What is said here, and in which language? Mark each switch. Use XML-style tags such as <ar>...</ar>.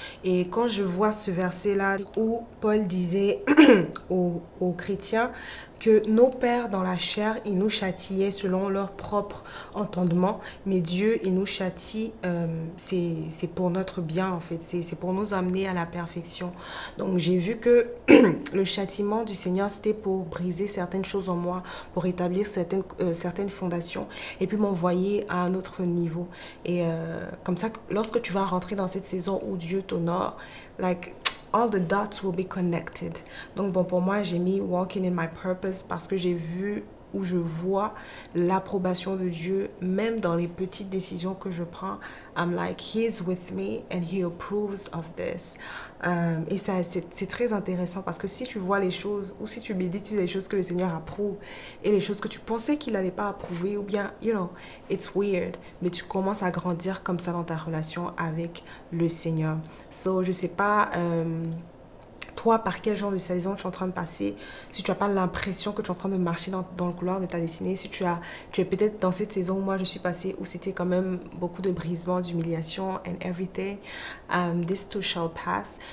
<fr>Et quand je vois ce verset-là où Paul disait aux chrétiens que nos pères dans la chair, ils nous châtiaient selon leur propre entendement, mais Dieu, il nous châtie, c'est pour notre bien en fait, c'est pour nous amener à la perfection. Donc j'ai vu que le châtiment du Seigneur, c'était pour briser certaines choses en moi, pour établir certaines fondations et puis m'envoyer à un autre niveau. Et comme ça, lorsque tu vas rentrer dans cette saison où Dieu t'honore, like...</fr> <en>all the dots will be connected.</en> <fr>Donc bon, pour moi, j'ai mis</fr> <en>walking in my purpose</en> <fr>parce que j'ai vu où je vois l'approbation de Dieu, même dans les petites décisions que je prends.</fr> <en>I'm like, he's with me and he approves of this.</en> <fr>Et ça, c'est très intéressant parce que si tu vois les choses ou si tu médites les choses que le Seigneur approuve et les choses que tu pensais qu'il n'allait pas approuver ou bien,</fr> <en>you know, it's weird,</en> <fr>mais tu commences à grandir comme ça dans ta relation avec le Seigneur. So, je sais pas... toi, par quel genre de saison tu es en train de passer, si tu n'as pas l'impression que tu es en train de marcher dans le couloir de ta destinée, si tu es peut-être dans cette saison où moi je suis passée, où c'était quand même beaucoup de brisements, d'humiliation</fr> <en>and everything, this too shall pass.</en>